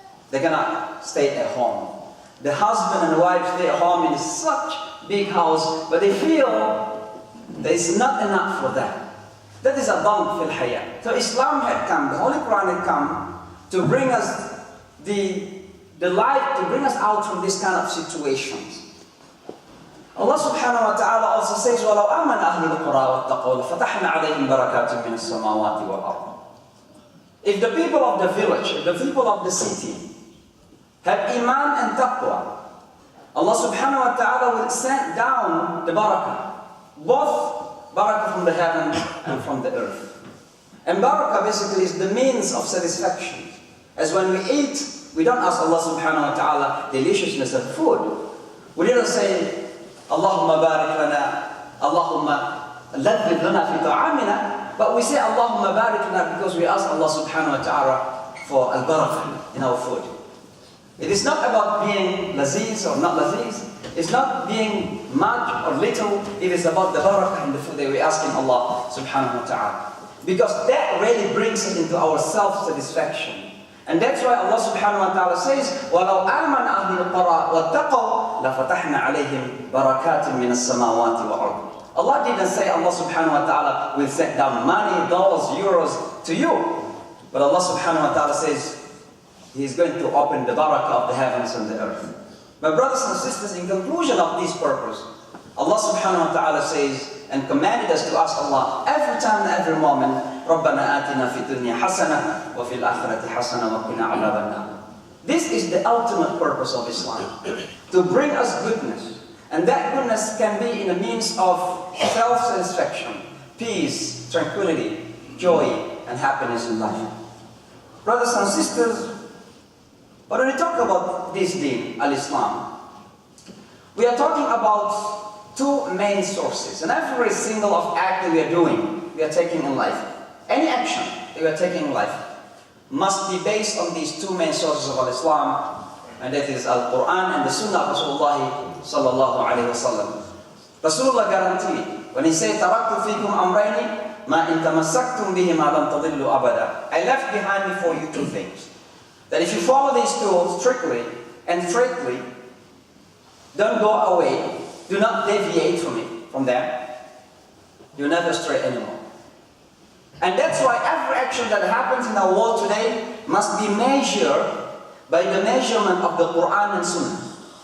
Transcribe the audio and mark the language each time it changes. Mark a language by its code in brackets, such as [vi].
[en] They cannot stay at home. The husband and wife stay at home in such big house, but they feel there is not enough for them. That is a bump fil hayat. So Islam had come, the Holy Quran had come to bring us the light, to bring us out from this kind of situations. Allah subhanahu wa ta'ala also says, [ar] وَلَوْ آمَنَ أَهْلُ الْقُرَىٰ وَاتَّقَوْا لَفَتَحْنَا عَلَيْهِمْ بَرَكَاتٍ مِّنَ السَّمَاوَاتِ وَالْأَرْضِ. [en] If the people of the village, if the people of the city have iman and taqwa, Allah subhanahu wa ta'ala will send down the barakah, both barakah from the heaven and from the earth. And barakah basically is the means of satisfaction. As when we eat, we don't ask Allah subhanahu wa ta'ala deliciousness of food. We didn't say, Allahumma barik lana, Allahumma ladhib lana fi ta'amina, but we say Allahumma barik lana because we ask Allah subhanahu wa ta'ala for al-barakah in our food. It is not about being laziz or not laziz. It's not being much or little. It is about the barakah in the food that we ask in Allah subhanahu wa ta'ala. Because that really brings us into our self-satisfaction. And that's why Allah subhanahu wa ta'ala says, [ar] وَلَوْ آمَنَ أَهْلِ الْقُرَىٰ وَاتَّقَوْا لَفَتَحْنَا عَلَيْهِمْ بَرَكَاتٍ مِّنَ السَّمَاوَاتِ وَالْأَرْضِ. [en] Allah didn't say Allah subhanahu wa ta'ala will send down money, dollars, euros to you. But Allah subhanahu wa ta'ala says, He is going to open the barakah of the heavens and the earth. My brothers and sisters, in conclusion of this purpose, Allah subhanahu wa ta'ala says, and commanded us to ask Allah every time and every moment, [ar] رَبَّنَا آتِنَا فِي الدُّنْيَا حَسَنَةً وَفِي الْآخِرَةِ حَسَنَةً وَقِنَا عَذَابَ النَّارِ. [en] This is the ultimate purpose of Islam, to bring us goodness. And that goodness can be in a means of self-satisfaction, peace, tranquility, joy, and happiness in life. Brothers and sisters, but when we talk about this deen, al-Islam, we are talking about two main sources. And every single of act that we are doing, we are taking in life, any action that we are taking in life, must be based on these two main sources of al-Islam, and that is al-Quran and the Sunnah of Rasulullah sallallahu alayhi wa sallam. Rasulullah guaranteed, when he said, [ar] تَرَكْتُ فِيكُمْ أَمْرَيْنِ مَا إِن تَمَسَّكْتُمْ بِهِمَا لَمْ تَضِلُّوا أَبَدًا. [en] I left behind me for you two things. That if you follow these two strictly and straightly, don't go away, do not deviate from them, you'll never stray anymore. And that's why every action that happens in our world today must be measured by the measurement of the Quran and Sunnah.